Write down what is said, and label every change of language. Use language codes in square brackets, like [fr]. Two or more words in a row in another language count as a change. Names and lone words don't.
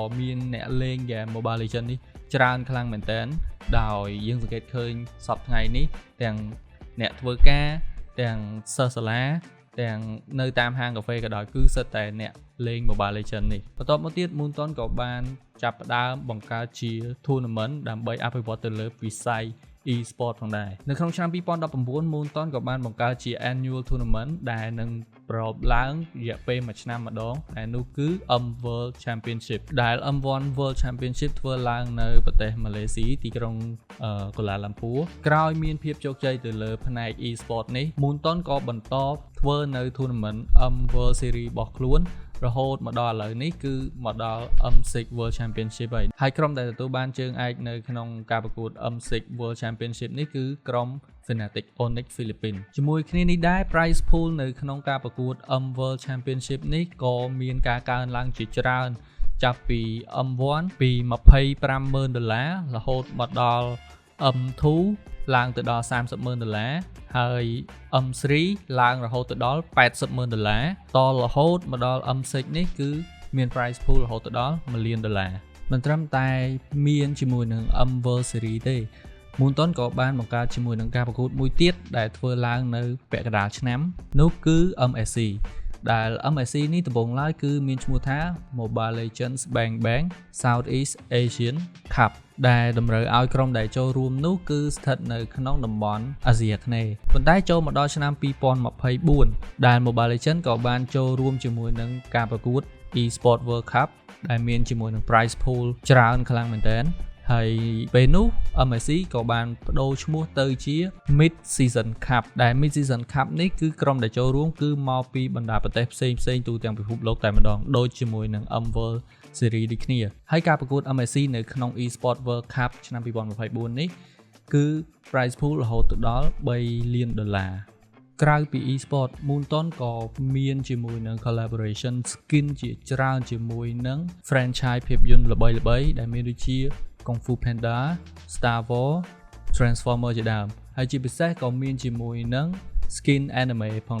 [km] មានអ្នកលេង game Mobile Legends នេះច្រើនខ្លាំងមែនទែនដោយយើងសង្កេតឃើញសប្តាហ៍ថ្ងៃនេះទាំងអ្នកធ្វើការទាំងសិស្សសាលាទាំងនៅតាមហាងកាហ្វេក៏ដោយគឺសិតតែអ្នកលេង Mobile Legends នេះបន្ទាប់មក ទៀត Moonton ក៏បានចាប់ផ្ដើមបង្កើតជា tournament ដើម្បីអភិវឌ្ឍទៅលើវិស័យ e-sport ផងដែរនៅក្នុងឆ្នាំ 2019 Moonton ក៏បានបង្កើតជា [en] annual tournament [km] ដែលនឹងប្រពឡើងរយៈ ពេល1ឆ្នាំម្ដងដែលនោះគឺ World Championship ដែល M1 World Championship ធ្វើឡើងនៅប្រទេសម៉ាឡេស៊ីទីក្រុងកូឡា ឡាំពួរក្រោយមានភាពជោគជ័យទៅលើផ្នែក e-sport នេះ Moonton ក៏បន្តធ្វើនៅ tournament World Series របស់ខ្លួនរហូតមកដល់ឥឡូវនេះគឺមកដល់ M6 World Championship ហើយក្រុមដែលទទួលបានជើងឯកនៅក្នុងការប្រកួត M6 World Championship នេះគឺក្រុម Fnatic Onyx Philippines ជាមួយគ្នានេះដែរ [en] prize pool [km] នៅក្នុងការប្រកួត M World Championship នេះក៏មានការកើនឡើងជាច្រើនចាប់ពី M1 ពី $25,000រហូតមកដល់ M2 ឡើងទៅដល់$30,000ហើយ M3 ឡើងរហូតទៅដល់$80,000តរហូតមកដល់ M6 នេះគឺមាន [en] prize pool [km] រហូតទៅដល់$1 លានមិនត្រឹមតែមានជាមួយនឹង M World Series ទេ Moonton ក៏បានបង្កើតជាមួយនឹងការប្រកួតមួយទៀតដែលធ្វើឡើងនៅពាក់កណ្ដាលឆ្នាំនោះគឺ MSC ដែល MSC នេះដំបូងឡើយគឺមានឈ្មោះថា Mobile Legends Bang Bang Southeast Asian Cup ដែលតម្រូវឲ្យក្រុមដែលចូលរួមនោះគឺស្ថិតនៅក្នុងតំបន់អាស៊ីអាគ្នេយ៍ប៉ុន្តែចូលមកដល់ឆ្នាំ 2024 ដែល Mobile Legends ក៏បានចូលរួមជាមួយនឹងការប្រកួត eSport World Cup ដែលមានជាមួយនឹង [en] prize pool [km] ច្រើនខ្លាំងមែនទែនហើយពេលនោះ MSC ក៏បានបដូរឈ្មោះទៅជា Mid Season Cup ដែល Mid Season Cup នេះគឺក្រុមដែលចូលរួមគឺមកពីបណ្ដាប្រទេសផ្សេងទូទាំងពិភពលោកតែ ម្ដងដូចជាមួយនឹង M World Series ដូចគ្នាហើយការប្រកួត MSC នៅក្នុង eSport World Cup ឆ្នាំ 2024 នេះគឺ [en] prize pool [km] រហូតទៅដល់$3 លានក្រៅពី e-sport Moonton ក៏មានជាមួយនឹង [en] collaboration skin [km] ជាច្រើនជាមួយនឹង franchise ភាពយន្ត ល្បីៗដែលមានដូចជា Kung Fu Panda, Star Wars, Transformer ជាដើមហើយជាពិសេសក៏មានជាមួយនឹង [en] skin anime [km] ផង